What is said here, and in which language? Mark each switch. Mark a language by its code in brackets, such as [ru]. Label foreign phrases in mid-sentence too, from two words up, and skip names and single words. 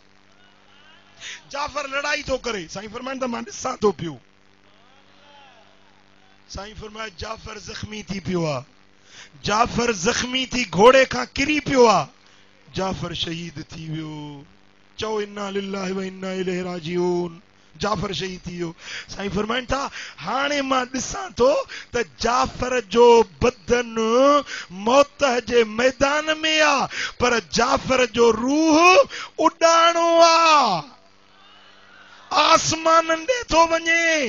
[sd] जाफर लड़ाई थो करे। साईं फरमाइनि था मां ॾिसां थो पियो। साईं फरमाए जाफर ज़ख्मी थी पियो आ। जाफर ज़ख्मी थी घोड़े खां किरी पियो आ। जाफर शहीद थी वियो। [ar] चओ إنا لله وإنا إليه راجعون. [sd] जाफर शहीद थी वियो। साईं फरमाइनि था हाणे मां ॾिसां थो त जाफर जो बदन मौत जे मैदान में आ, पर जाफर जो रूह उॾाणो आ, आसमाननि ॾे थो वञे।